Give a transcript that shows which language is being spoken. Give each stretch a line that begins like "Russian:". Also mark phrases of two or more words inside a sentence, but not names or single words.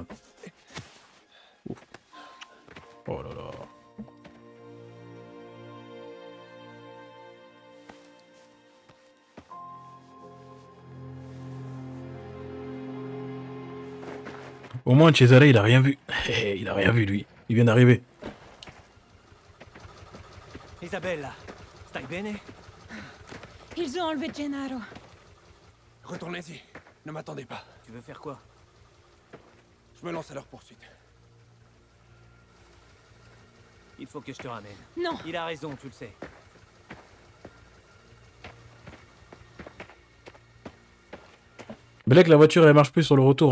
French: Ouf. Oh là là. Au moins, Cesare, il a rien vu. Il a rien vu, lui. Il vient d'arriver.
Italian: Isabella, stai bene?
French: ils ont enlevé Gennaro. Retournez-y. Ne m'attendez pas. Tu veux faire quoi? Je me lance à leur poursuite. Il faut que je te ramène. Non, Il a raison, tu le sais. Blake, la voiture, elle marche plus sur le retour.